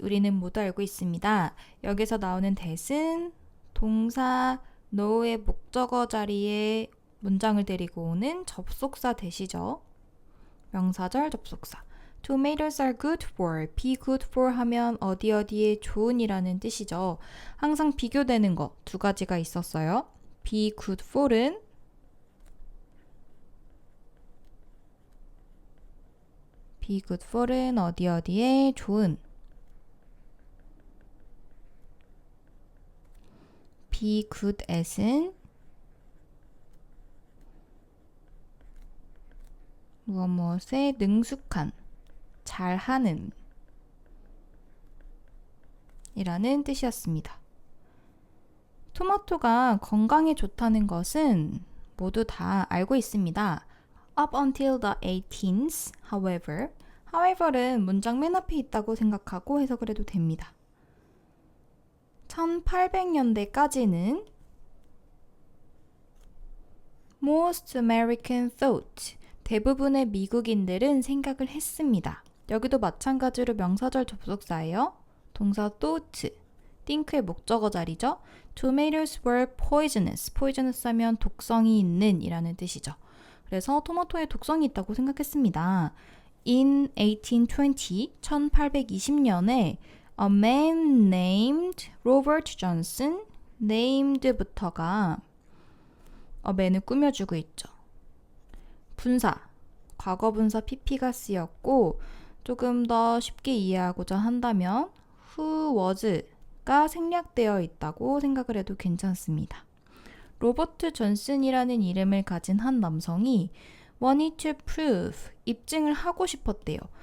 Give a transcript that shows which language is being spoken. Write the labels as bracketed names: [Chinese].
[Korean] 우리는 모두 알고 있습니다. 여기서 나오는 that은 동사 know의 목적어 자리에 문장을 데리고 오는 접속사 that이죠. 명사절 접속사. [English] Tomatoes are good for. [Korean] be good for 하면 어디 어디에 좋은이라는 뜻이죠. 항상 비교되는 거 두 가지가 있었어요. be good for은 be good for은 어디 어디에 좋은. be good at은 무엇에 능숙한, 잘하는 이라는 뜻이었습니다. 토마토가 건강에 좋다는 것은 모두 다 알고 있습니다. [English] Up until the 18th, however [Korean] 는 문장 맨 앞에 있다고 생각하고 해석을 해도 됩니다. 1800년대까지는 [English] most American thought, [Korean] 대부분의 미국인들은 생각을 했습니다. 여기도 마찬가지로 명사절 접속사예요. 동사 thought, think의 목적어 자리죠. [English] Tomatoes were poisonous. [Korean] poisonous 하면 독성이 있는 이라는 뜻이죠. 그래서 토마토에 독성이 있다고 생각했습니다. [English] In 1820, [Korean] 1820년에 [English] a man named Robert Johnson, named부터가 a man을 [Korean] 꾸며주고 있죠. 분사, 과거 분사 pp가 쓰였고 조금 더 쉽게 이해하고자 한다면 who was가 생략되어 있다고 생각을 해도 괜찮습니다. 로버트 존슨이라는 이름을 가진 한 남성이 [English] wanted to prove, [Korean] 입증을 하고 싶었대요.